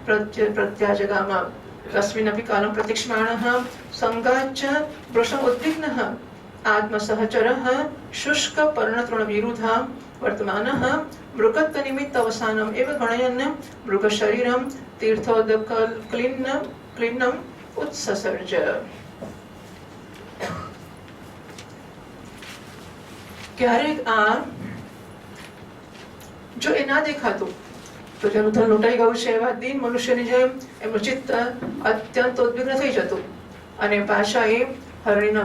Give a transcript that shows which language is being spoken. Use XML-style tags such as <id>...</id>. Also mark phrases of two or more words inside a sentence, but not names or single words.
<sa>प्रत्याजगाम तस्मिन्नपि कालं प्रतीक्ष्यमाणः संगाच्च वृषम् उद्विग्नः आत्मसहचरः शुष्क पर्णतृणविरुधा वर्तमानः मृगत्वनिमित्त अवसानम् एव गणयन् मृगशरीरं तीर्थोदकक्लिन्नम् उत्ससर्ज</sa> <gu>ક્યારેક આ જો એ ના દેખાતું તો જેનું ધન લૂંટાઈ ગયું છે એવા દીન મનુષ્યની જેમ એમનું ચિત્ત અત્યંત ઉદ્વિગ્ન થઈ જતું અને પાછા એ હરણીના</gu>